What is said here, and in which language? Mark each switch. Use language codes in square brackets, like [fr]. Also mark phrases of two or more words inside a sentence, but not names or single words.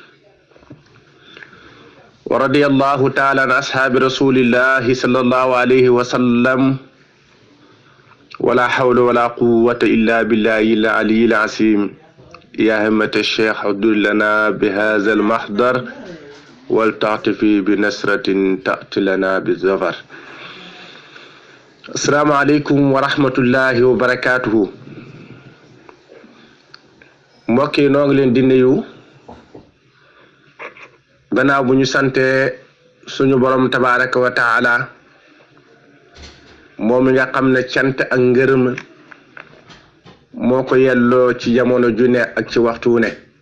[ar] ورضي الله تعالى عن أصحاب رسول الله صلى الله عليه وسلم ولا حول ولا قوة إلا بالله العلي العظيم. يا همة الشيخ عدل لنا بهذا المحضر ولتعطفي بنصرة تأتي لنا بالظفر. السلام عليكم ورحمة الله وبركاته. [wo] mbokki noo ngi leen di nuyu gannaaw bu ñu sante suñu borom [ar] تبارك وتعالى [wo] moom mi nga xam ne cant ak ngërëm moo ko yelloo ci jamono ju ne ak ci waxtu ne